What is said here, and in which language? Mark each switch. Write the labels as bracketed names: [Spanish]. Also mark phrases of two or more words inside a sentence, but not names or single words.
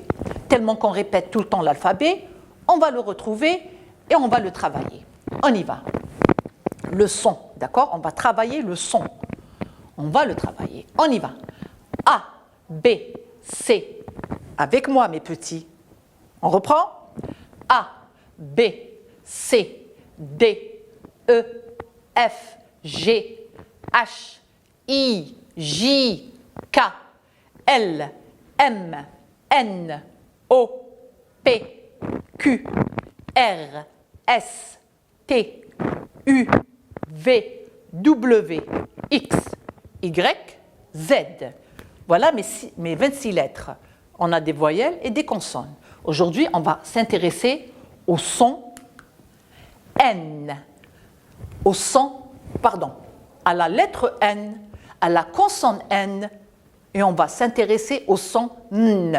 [French] Tellement qu'on répète tout le temps l'alphabet, on va le retrouver et on va le travailler. On y va. Le son, d'accord? On va travailler le son. On va le travailler. On y va. A, B, C. Avec moi, mes petits. On reprend? A, B, C, D, E, F, G, H, I, J, K, L, M, N, O, P, Q, R, S, T, U, V, W, X, Y, Z. Voilà mes 26 lettres. On a des voyelles et des consonnes. Aujourd'hui, on va s'intéresser au son N. À la lettre N, à la consonne N, et on va s'intéresser au son N.